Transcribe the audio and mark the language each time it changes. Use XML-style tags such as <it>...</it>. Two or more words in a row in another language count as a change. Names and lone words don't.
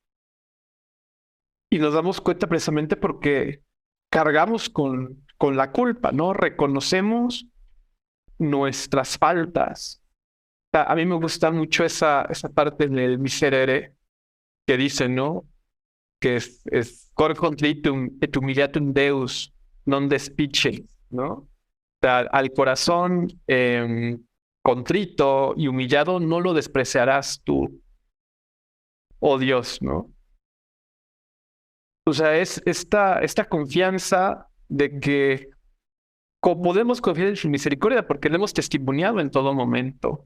<es>Y nos damos cuenta precisamente porque cargamos con la culpa, ¿no? Reconocemos nuestras faltas. O sea, a mí me gusta mucho esa parte del miserere que dice, ¿no? Que es</es> <la>cor contritum et humiliatum Deus non despice,</la> <es>¿no? O sea, al corazón contrito y humillado no lo despreciarás tú, oh Dios, ¿no? O sea, es esta confianza de que podemos confiar en su misericordia porque le hemos testimoniado en todo momento.</es>